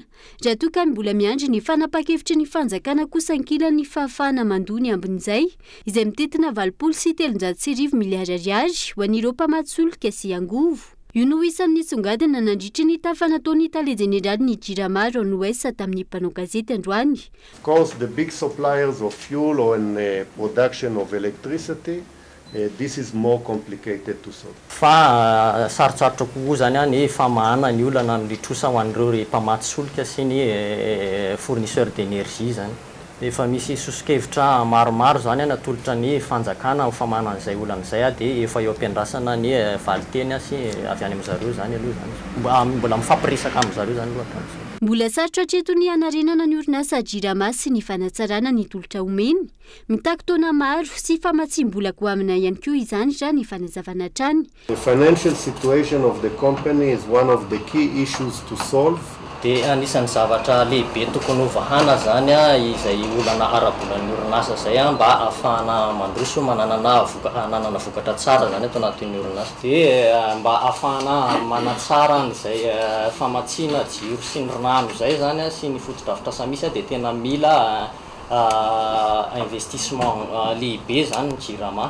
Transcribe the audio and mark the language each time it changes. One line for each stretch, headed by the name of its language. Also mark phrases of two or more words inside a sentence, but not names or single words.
Malagasy: Raha toa ka mbola miandry ny fanapa-kevitry ny fanjakana kosa ankilan'ny fahafahana mandoa ny ambin'izay izay mititina 730 miliara ariary ho an'ireo mpamatsy solika sy angovo. Io no isan'ny songadina nandritry ny tafa nataon'ny tale jeneraly ny jirama Ron West tamin'ny mpanao gazety androany.
English: Of course, the big suppliers of fuel or in production of electricity, this is more complicated to solve.
Malagasy: Fa sarotsarotra kokoa zany ny famahana ny olana amin'ny trosa ho an'ireo mpamatsy solika sy ny
French: fournisseur d'énergie
Malagasy: zany. Efa misy sosikevitra maromaro zany natolotra ny fanjakana ho famahana an'izay olana izay dia efa eo ampiandrasana ny valiteny sy avy any amin'izareo zany aloha zany. Mbola mifampiresaka amin'izareo zany loatra. Mbola sarotra hatreto ny hanarenana ny orinasa jirama sy ny fanatsarana ny tolotra omeny. Mitaky taona maro sy famatsim-bola goavana ihany koa izany raha ny fanazavana hatrany.
English: The financial situation of the company is one of the key issues to solve.
Malagasy: Dia anisan'ny zavatra lehibe tokony ovahana zany izay olana ara-bolan'ny orinasa zay mba ahafahana mandroso mananana vokatra tsara zany ato anatin'ny orinasa. Dia mba ahafahana manatsara n'izay famatsiana jiro sy ny rano zay zany sy ny fotodrafitrasa misy dia tena mila investissement lehibe zany ny jirama.